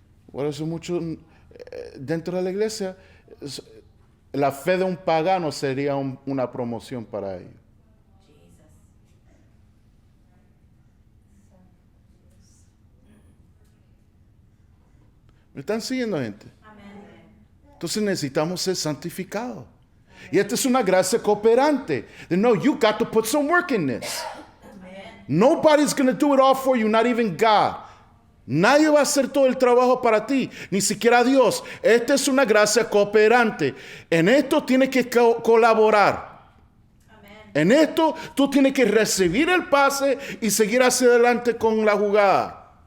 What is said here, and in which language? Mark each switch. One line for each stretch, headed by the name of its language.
Spanish: Por eso mucho dentro de la iglesia, la fe de un pagano sería una promoción para ellos. ¿Me están siguiendo, gente? Entonces necesitamos ser santificados. Y esta es una gracia cooperante.
English: No, you got to put some work in this. Nobody's going to do it all for you, not even God.
Spanish: Nadie va a hacer todo el trabajo para ti, ni siquiera Dios. Esta es una gracia cooperante. En esto tienes que colaborar. Amén. En esto tú tienes que recibir el pase y seguir hacia adelante con la jugada.